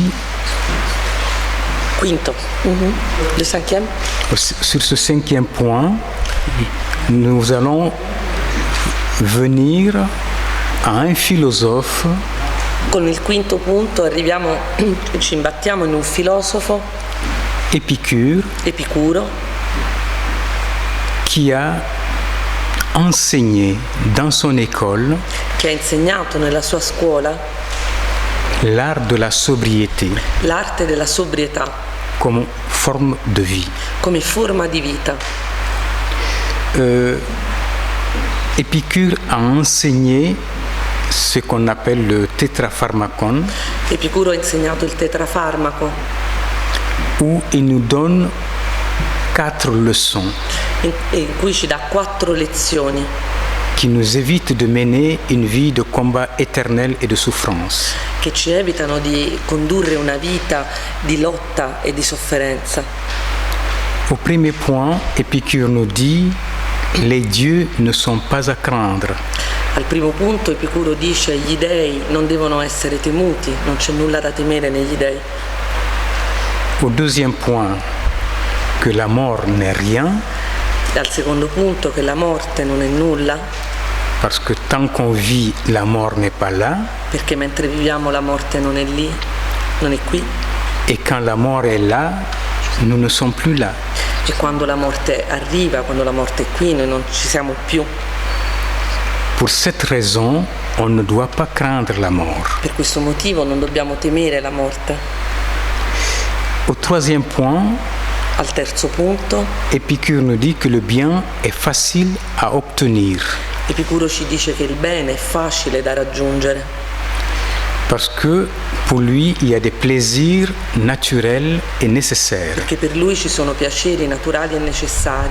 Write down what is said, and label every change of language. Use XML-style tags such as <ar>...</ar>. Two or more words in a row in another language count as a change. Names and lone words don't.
<fr>Quinto. Le cinquième? sur ce cinquième point, nous allons venir à un philosophe</fr> <it>Con il quinto punto ci imbattiamo in un filosofo,</it> <fr>Épicure,</fr> <it>Epicuro,</it> <fr>qui a enseigné dans son école</fr> <it>che ha insegnato nella sua scuola</it> <fr>l'art de la sobriété</fr> <it>l'arte della sobrietà</it> <fr>comme forme de vie.</fr> <it>come forma di vita.</it> <fr>Épicure a enseigné ce qu'on appelle le tétrapharmacon,</fr> <it>Epicuro ha insegnato il tetrafarmaco,</it> <fr>où il nous donne 4 leçons</fr> <it>in cui ci dà 4 lezioni</it> <fr>qui nous évitent de mener une vie de combat éternel et de souffrance.</fr> <it>che ci evitano di condurre una vita di lotta e di sofferenza.</it> <fr>Au premier point, Épicure nous dit les dieux ne sont pas à craindre.</fr> <it>Al primo punto Epicuro dice gli dei non devono essere temuti, non c'è nulla da temere negli dei.</it> <fr>Au deuxième point, que la mort n'est rien,</fr> <it>Al secondo punto che la morte non è nulla,</it> <fr>parce que tant qu'on vit, la mort n'est pas là,</fr> <it>perché mentre viviamo la morte non è lì, non è qui,</it> <fr>et quand la mort est là, nous ne sommes plus là.</fr> <it>e quando la morte arriva, quando la morte è qui, noi non ci siamo più.</it> <fr>Pour cette raison, on ne doit pas craindre la mort.</fr> <it>Per questo motivo non dobbiamo temere la morte.</it> <fr>Au troisième point,</fr> <it>Al terzo punto,</it> <fr>Épicure nous dit que le bien est facile à obtenir,</fr> <it>Epicuro ci dice che il bene è facile da raggiungere,</it> <fr>parce que pour lui, il y a des plaisirs naturels et nécessaires,</fr> <it>perché per lui ci sono piaceri naturali e necessari,</it>